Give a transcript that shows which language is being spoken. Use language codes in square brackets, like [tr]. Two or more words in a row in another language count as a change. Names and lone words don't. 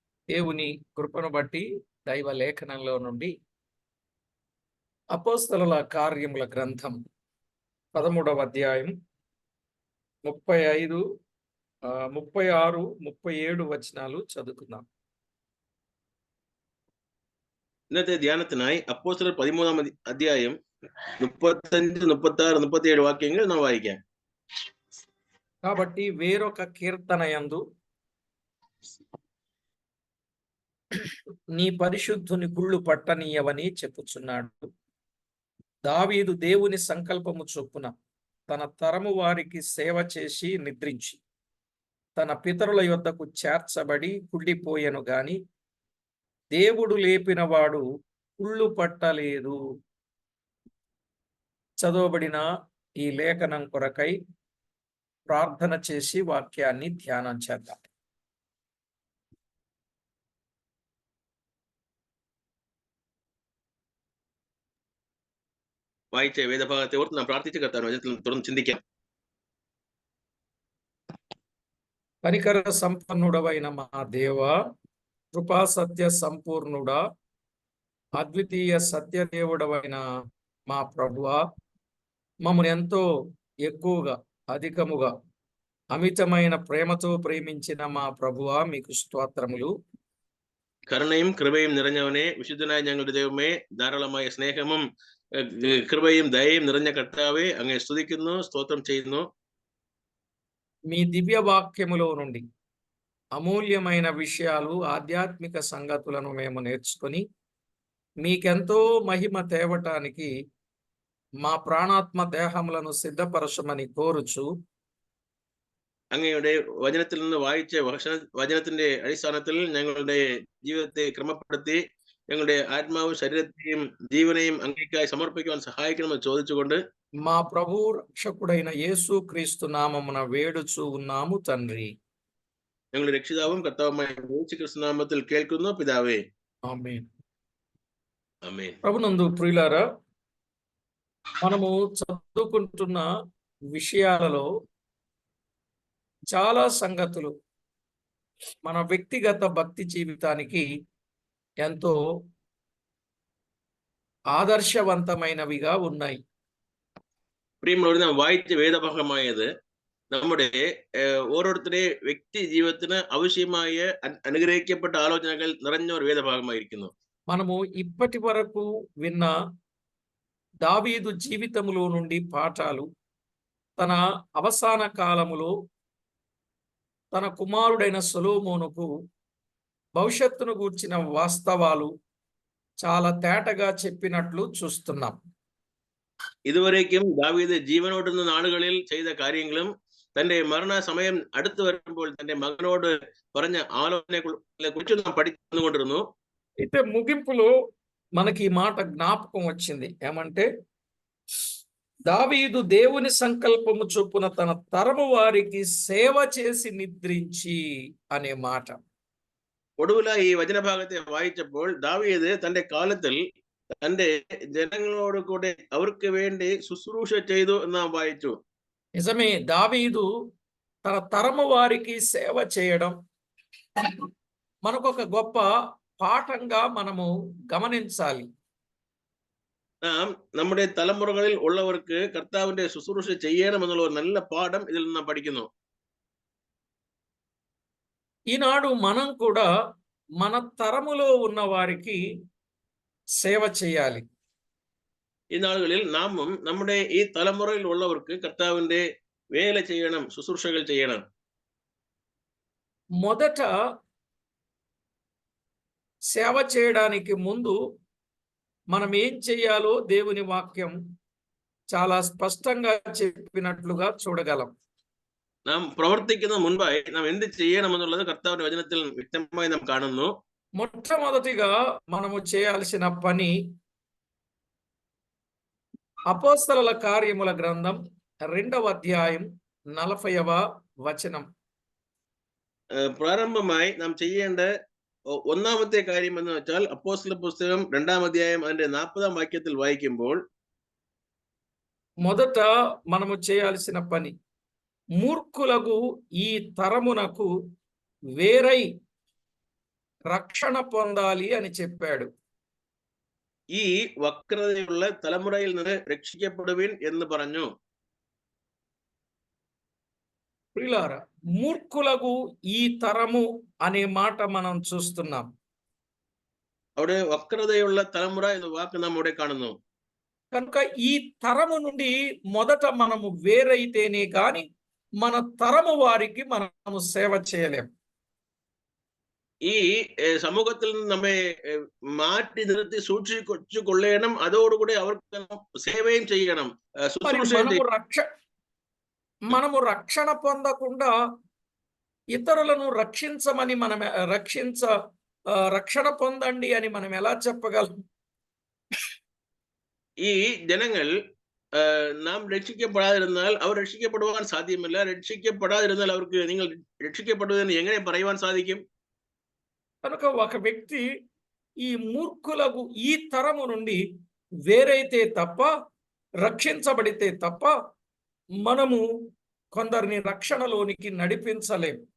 [te] దేవుని కృపను బట్టి దైవ లేఖనంలో నుండి అపోస్తలుల కార్యముల గ్రంథం 13వ అధ్యాయం 35, 36, 37 వచనాలు చదువుకుందాం. [ml] ഇന്നത്തെ ധ്യാനത്തിനായി അപ്പോസ്തലർ 13ാം അധ്യായം 35, 36, 37 వాక్యങ്ങൾ మనం వాయిക്കാം. [te] కాబట్టి వేరొక కీర్తన యందు నీ పరిశుద్ధుని గుళ్ళు పట్టనీయవని చెప్పుచున్నాడు. దావీదు దేవుని సంకల్పము చొప్పున తన తరము వారికి సేవ చేసి నిద్రించి తన పితరుల యొద్దకు చేర్చబడి కుళ్ళిపోయెను గాని దేవుడు లేపిన వాడు కుళ్ళు పట్టలేదు. చదవబడిన ఈ లేఖనం కొరకై ప్రార్థన చేసి వాక్యాన్ని ధ్యానం చేద్దాం. [ml] വായിച്ച വേദഭാഗത്തെ ഓർത്ത് നാം പ്രാർത്ഥിച്ച് കർത്താവിന്റെ വചനത്തിൽ തുറന്ന് ചിന്തിക്കാം. [te] కనికర సంపన్నుడవైన మా దేవ, కృపా సత్య సంపూర్ణుడా, అద్వితీయ సత్యదేవుడవైన మా ప్రభువా, మమ్మల్ని ఎంతో ఎక్కువగా అధికముగా అమితమైన ప్రేమతో ప్రేమించిన మా ప్రభువా, మీకు స్తోత్రములు. [ml] കരുണയും കൃപയും നിറഞ്ഞവനെ, വിശുദ്ധനായ ഞങ്ങളുടെ ദൈവമേ, ധാരാളമായ സ്നേഹവും കൃപയും ദയയും നിറഞ്ഞ കർത്താവേ, അങ്ങേ സ്തുതിക്കുന്നു, സ്തോത്രം ചെയ്യുന്നു. [te] మీ దివ్య వాక్యములో నుండి అమూల్యమైన విషయాలు, ఆధ్యాత్మిక సంగతులను మేము నేర్చుకొని మీకెంతో మహిమ తేవటానికి మా ప్రాణాత్మ దేహములను సిద్ధపరచమని కోరుచు, [ml] അങ്ങയുടെ വചനത്തിൽ നിന്ന് വായിച്ച വചനത്തിന്റെ അടിസ്ഥാനത്തിൽ ഞങ്ങളുടെ ജീവിതത്തെ ക്രമപ്പെടുത്തി ഞങ്ങളുടെ ആത്മാവും ശരീരത്തെയും ജീവനെയും അങ്ങേക്കായി സമർപ്പിക്കുവാൻ സഹായിക്കണമെന്ന് ചോദിച്ചുകൊണ്ട് [te] మా ప్రభు రక్షకుడైన యేసు క్రీస్తు నామమున వేడుచు ఉన్నాము తండ్రి. [ml] ഞങ്ങളുടെ രക്ഷിതാവും കർത്താവുമായ യേശു ക്രിസ്തു നാമത്തിൽ കേൾക്കുന്നു പിതാവേ, [te] ఆమేన్. ఆమేన్. ప్రభునందు ప్రియులారా, మనము చదువుకుంటున్న విషయాలలో చాలా సంగతులు మన వ్యక్తిగత భక్తి జీవితానికి ఎంతో ఆదర్శవంతమైనవిగా ఉన్నాయి. [ml] പ്രിയമുള്ളവരെ, നാം വായിച്ച വേദഭാഗമായത് നമ്മുടെ ഓരോരുത്തരുടെ വ്യക്തി ജീവിതത്തിന് ആവശ്യമായ അനുഗ്രഹിക്കപ്പെട്ട ആലോചനകൾ നിറഞ്ഞ ഒരു വേദഭാഗമായിരിക്കുന്നു. [te] మనము ఇప్పటి వరకు విన్న దావీదు జీవితములో నుండి పాఠాలు తన అవసాన కాలములో తన కుమారుడైన సొలొమోనుకు భవిష్యత్తును గూర్చిన వాస్తవాలు చాలా తేటగా చెప్పినట్లు చూస్తున్నాం. [ml] ഇതുവരേക്കും ദാവീദ് ജീവനോടുന്ന നാളുകളിൽ ചെയ്ത കാര്യങ്ങളും തന്റെ മരണ സമയം അടുത്തു വരുമ്പോൾ തന്റെ മകനോട് പറഞ്ഞ ആലോചനകളെ കുറിച്ച് നാം പഠിച്ചുകൊണ്ടിരുന്നു. [te] అయితే ముగింపులో మనకి ఈ మాట జ్ఞాపకం వచ్చింది. ఏమంటే, దావీదు దేవుని సంకల్పము చొప్పున తన తరము వారికి సేవ చేసి నిద్రించి అనే మాట. [ml] ഒടുവിലായി ഈ വചനഭാഗത്തെ വായിച്ചപ്പോൾ ദാവീദ് തന്റെ കാലത്തിൽ തന്റെ ജനങ്ങളോട് കൂടെ അവർക്ക് വേണ്ടി ശുശ്രൂഷ ചെയ്തു എന്ന് നാം വായിച്ചു. [te] నిజమే, దావీదు తన తరము వారికి సేవ చేయడం మనకొక గొప్ప పాఠంగా మనము గమనించాలి. [ml] നാം നമ്മുടെ തലമുറകളിൽ ഉള്ളവർക്ക് കർത്താവിന്റെ ശുശ്രൂഷ ചെയ്യണമെന്നുള്ള ഒരു നല്ല പാഠം ഇതിൽ നിന്ന് പഠിക്കുന്നു. [te] ఈనాడు మనం కూడా మన తరములో ఉన్న వారికి సేవ చేయాలి. [ml] ഈ നാളുകളിൽ നാമും നമ്മുടെ ഈ തലമുറയിൽ ഉള്ളവർക്ക് കർത്താവിന്റെ വേല ചെയ്യണം, ശുശ്രൂഷകൾ ചെയ്യണം. [te] మొదట సేవ చేయడానికి ముందు మనం ఏం చేయాలో దేవుని వాక్యం చాలా స్పష్టంగా చెప్పినట్లుగా చూడగలం. [ml] നാം പ്രവർത്തിക്കുന്ന മുൻപായി നാം എന്ത് ചെയ്യണമെന്നുള്ളത് കർത്താവിന്റെ വചനത്തിൽ വ്യക്തമായി നാം കാണുന്നു. [te] మొట్టమొదటిగా మనము చేయాల్సిన పని అపోస్తలుల కార్యముల గ్రంథం 2వ అధ్యాయం 40వ వచనం. [ml] പ്രാരംഭമായി നാം ചെയ്യേണ്ട ഒന്നാമത്തെ കാര്യം എന്ന് വെച്ചാൽ അപ്പോസ്തല പുസ്തകം 2ാം അധ്യായം അതിന്റെ 40ാം വാക്യത്തിൽ വായിക്കുമ്പോൾ [te] మొదట మనము చేయాల్సిన పని, మూర్ఖులకు ఈ తరమునకు వేరై రక్షణ పొందాలి అని చెప్పాడు. [ml] ഈ വക്രതയുള്ള തലമുറയിൽ നിന്ന് രക്ഷിക്കപ്പെടുവിൻ എന്ന് പറഞ്ഞു. [te] ప్రియులారా, మూర్ఖులకు ఈ తరము అనే మాట మనం చూస్తున్నాం. [ml] അവിടെ വക്രതയുള്ള തലമുറ എന്ന വാക്ക് നാം ഇവിടെ കാണുന്നു. [te] కనుక ఈ తరము నుండి మొదట మనము వేరైతేనే కానీ మన తరము వారికి మనము సేవ చేయలేం. [ml] ഈ സമൂഹത്തിൽ നിന്ന് നമ്മെ മാറ്റി നിർത്തി സൂക്ഷിച്ചു കൊള്ളണം. അതോടുകൂടി അവർക്ക് సేవയും ചെയ്യണം, [te] మరి [ml] శుశ్రూషയും ചെയ്യണം. [te] మనము రక్షణ పొందకుండా ఇతరులను రక్షించమని మనం రక్షణ పొందండి అని మనం ఎలా చెప్పగలం? [ml] ഈ ജനങ്ങൾ നാം രക്ഷിക്കപ്പെടാതിരുന്നാൽ അവർ രക്ഷിക്കപ്പെടുവാൻ സാധ്യമല്ല. രക്ഷിക്കപ്പെടാതിരുന്നാൽ അവർക്ക് നിങ്ങൾ രക്ഷിക്കപ്പെടുവെന്ന് എങ്ങനെ പറയുവാൻ സാധിക്കും? [te] కనుక ఒక వ్యక్తి ఈ మూర్ఖులకు ఈ తరము నుండి వేరైతే తప్ప, రక్షించబడితే తప్ప మనము కొందరిని రక్షణలోనికి నడిపించలేం.